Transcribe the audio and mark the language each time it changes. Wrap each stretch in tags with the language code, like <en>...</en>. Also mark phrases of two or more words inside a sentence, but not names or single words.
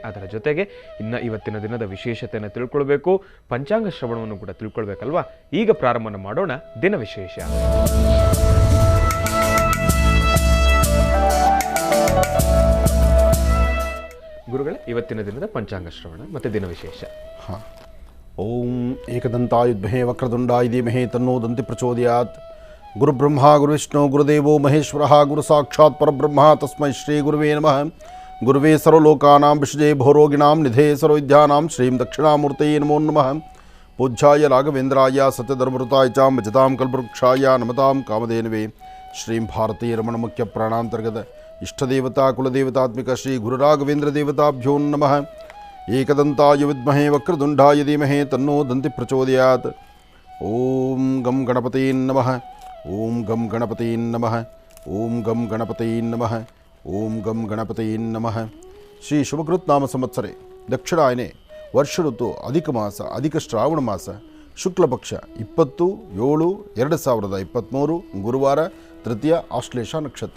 <kn>ಅದರ ಜೊತೆಗೆ ಇನ್ನು ಇವತ್ತಿನ ದಿನದ ವಿಶೇಷತೆಯನ್ನು ತಿಳ್ಕೊಳ್ಬೇಕು, ಪಂಚಾಂಗ ಶ್ರವಣವನ್ನು ಕೂಡ ತಿಳ್ಕೊಳ್ಬೇಕಲ್ವಾ. ಈಗ ಪ್ರಾರಂಭವನ್ನು ಮಾಡೋಣ ದಿನ ವಿಶೇಷ. ಗುರುಗಳೇ, ಇವತ್ತಿನ ದಿನದ ಪಂಚಾಂಗ ಶ್ರವಣ ಮತ್ತು ದಿನ ವಿಶೇಷ.</kn> <sa>ಓಂ ಏಕದಂತಾಯುಧ್ಮಹೇ ವಕ್ರತುಂಡಾಯ ಧೀಮಹಿ ತನ್ನೋ ದಂತಿ ಪ್ರಚೋದಯಾತ್. ಗುರುಬ್ರಹ್ಮ ಗುರುವಿಷ್ಣು ಗುರುದೇವೋ ಮಹೇಶ್ವರಃ ಗುರು ಸಾಕ್ಷಾತ್ ಪರಬ್ರಹ್ಮ ತಸ್ಮೈ ಶ್ರೀ ಗುರುವೇ ನಮಃ. ಗುರುವೇ ಸರ್ವಲೋಕಾನಾಂ ವಿಷಜೇ ಭೋರೋಗಿಣಾಂ ನಿಧೇ ಸರ್ವವಿದ್ಯಾನಾಂ ಶ್ರೀಂ ದಕ್ಷಿಣಾಮೂರ್ತಯೇ ನಮೋ ನಮಃ. ಪೂಜ್ಯಾಯ ರಾಘವೇಂದ್ರಾಯ ಸತ್ಯಧರ್ಮೃತಾಯ ಚ ಭಜತಾಂ ಕಲ್ಪವೃಕ್ಷಾಯ ನಮತಾಂ ಕಾಮಧೇನವೇ. ಶ್ರೀಂ ಭಾರತೀ ರಮಣ ಮುಖ್ಯ ಪ್ರಾಣಾಂತರ್ಗತ ಇಷ್ಟದೇವತಾ ಕುಲದೇವತಾತ್ಮಿಕ ಶ್ರೀ ಗುರುರಾಘವೇಂದ್ರ ದೇವತಾಭ್ಯೋ ನಮಃ. ಏಕದಂತಾಯ ವಿದ್ಮಹೇ ವಕ್ರತುಂಡಾಯ ಧೀಮಹಿ ತನ್ನೋ ದಂತಿ ಪ್ರಚೋದಯಾತ್. ಓಂ ಗಂ ಗಣಪತೀನ್ ನಮಃ. ಓಂ ಗಂ ಗಣಪತೀನ್ ನಮಃ. ಓಂ ಗಂ ಗಣಪತೀನ್ ನಮಃ. ಓಂ ಗಂ ಗಣಪತೀನ್ ನಮಃ. ಶ್ರೀ ಶುಭಕೃತ್ ನಾಮ ಸಂವತ್ಸರೆ ದಕ್ಷಿಣಾಯನೆ ವರ್ಷ ಋತು ಅಧಿಕ ಮಾಸ, ಅಧಿಕ ಶ್ರಾವಣ ಮಾಸ, ಶುಕ್ಲಪಕ್ಷ 20/7/2023 ಗುರುವಾರ, ತೃತೀಯ ಆಶ್ಲೇಷ ನಕ್ಷತ್ರ.</sa>